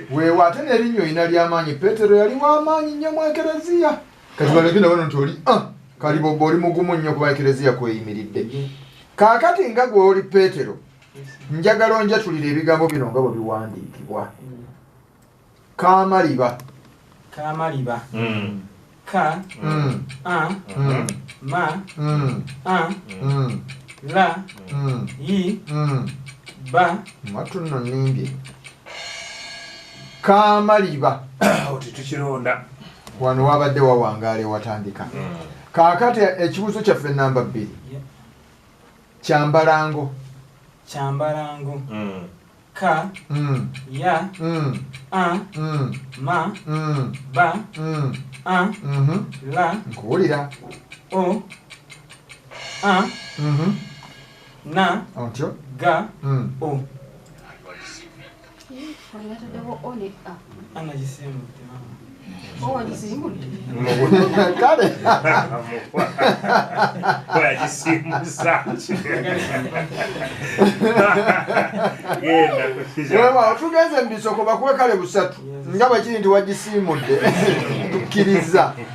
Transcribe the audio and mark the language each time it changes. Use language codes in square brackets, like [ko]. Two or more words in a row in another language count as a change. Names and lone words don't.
[lg] weewa ate n'erinnyo olina ly'amaanyi Petero yali w'amaanyi nnyo mu Ekereziya kati balabina bano nti oli kali bobo oli mugumu nnyo kuba Ekereziya kweyimiridde kaakati nga gwe oli Petero njagala onjatulira ebigambo bino nga bwe biwandiikibwa Kamaliba ka ma la yi ba matu nno nimbye Kamaliba oti tukironda wano wabadde wawangaale watandika kaakati ekibuuzo kyaffe namba 2 Kyambalango ka ya ma ba la nkuwulira o na otyo ga o kale tugenze mubisoko bakuwe kale busatu nga bwekiri nti wagisiimudde tukkiriza